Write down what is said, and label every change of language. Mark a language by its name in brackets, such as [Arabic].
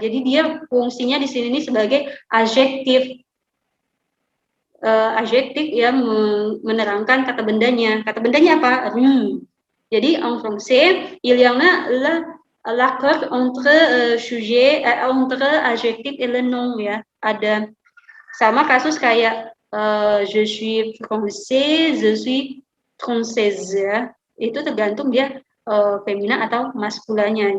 [Indonesian] Jadi dia fungsinya di sini sebagai adjektif. Adjektif yang menerangkan kata bendanya. Kata bendanya apa? Ru. Jadi [French] en français, il y en a l'accord entre sujet, entre adjectif et le nom ya. [Indonesian] Ada sama kasus kayak [French] je suis français, je suis française ya. [Indonesian] Itu tergantung dia femina atau maskulanya.